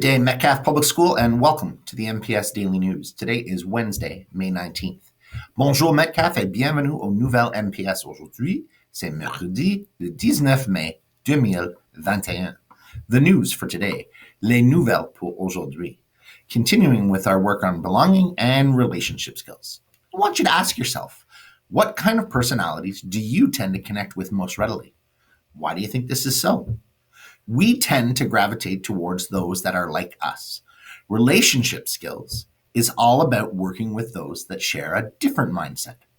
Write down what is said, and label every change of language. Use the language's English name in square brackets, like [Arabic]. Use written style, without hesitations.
[English] Day Metcalfe Public School, and welcome to the MPS Daily News. Today is Wednesday, May 19th. [French] Bonjour Metcalfe et bienvenue aux nouvelles MPS. Aujourd'hui, c'est mercredi, le 19 mai 2021. [English] The news for today, [French] les nouvelles pour aujourd'hui. [English] Continuing with our work on belonging and relationship skills. I want you to ask yourself, what kind of personalities do you tend to connect with most readily? Why do you think this is so? We tend to gravitate towards those that are like us. Relationship skills is all about working with those that share a different mindset.